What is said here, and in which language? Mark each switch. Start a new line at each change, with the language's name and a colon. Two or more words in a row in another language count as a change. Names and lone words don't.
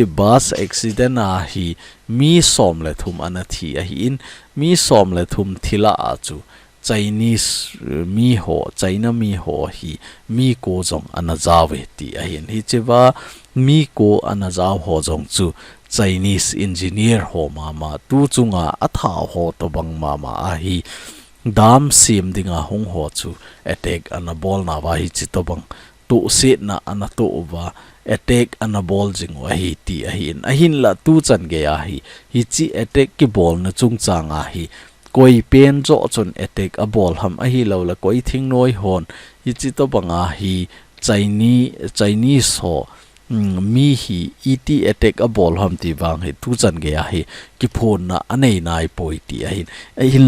English: bus accident
Thado Chin: a hi mi som le thum anathi a hi in mi som le thum thila a chu Chinese mi ho China mi ho hi mi ko jong anazawe ti a hin hi chi wa mi ko anazaw ho jong chu
English: Chinese engineer
Thado Chin: ho mama tu chunga atha ho to bang mama a hi dam sim dinga hong ho chu attack anabol na wa hi chi to bang to set na anato wa attack anabol jing wa hi ti a hin la tu chan ge a hi chi attack ki bol na chung chang a hi koi pen jo chon attack a bol ham a hi lo la koi thing noi hon hi chi to banga hi Chinese ho mi hi et attack a bol ham ti wang he tu chan ge a hi ki phone na anei nai poi ti a hin